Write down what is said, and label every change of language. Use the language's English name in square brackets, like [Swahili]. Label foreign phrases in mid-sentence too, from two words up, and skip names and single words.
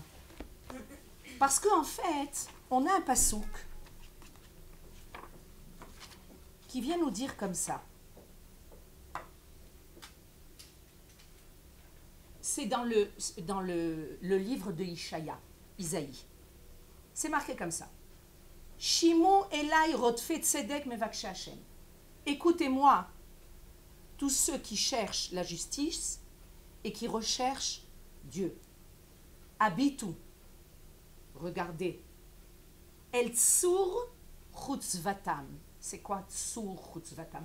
[French] Parce qu'en fait, on a un passouk qui vient nous dire comme ça. C'est dans le livre de Isaïe. C'est marqué comme ça. [Hebrew] שמעו אלי רודפי צדק מבקשי השם. [French] Écoutez-moi, tous ceux qui cherchent la justice et qui recherchent Dieu. Habitu. Regardez. [Hebrew] אל צור חוצבתם. [French] C'est quoi [Hebrew] צור חוצבתם?